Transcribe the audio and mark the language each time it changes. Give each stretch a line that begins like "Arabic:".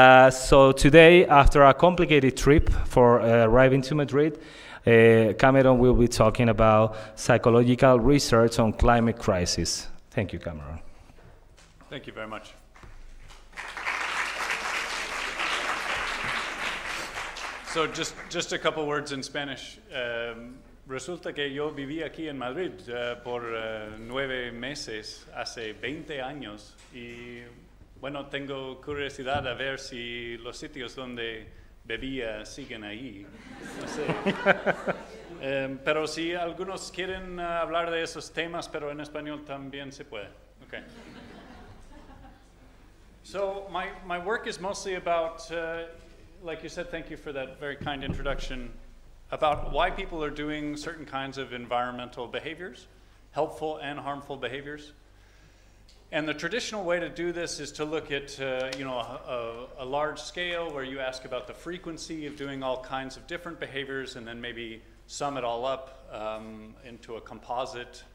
English: So today, after a complicated trip for arriving to Madrid, Cameron will be talking about psychological research on climate crisis. Thank you, Cameron. Thank you very much. So just a couple words in Spanish.
Spanish: Resulta que yo viví aquí en Madrid por 9 meses, hace 20 años, y bueno, tengo curiosidad a ver si los sitios donde bebía siguen ahí. No sé. Pero si algunos quieren hablar de esos temas, pero en español también se puede.
English: Okay. So my work is mostly about like you said, thank you for that very kind introduction, about why people are doing certain kinds of environmental behaviors, helpful and harmful behaviors. And the traditional way to do this is to look at a large scale where you ask about the frequency of doing all kinds of different behaviors and then maybe sum it all up into a composite.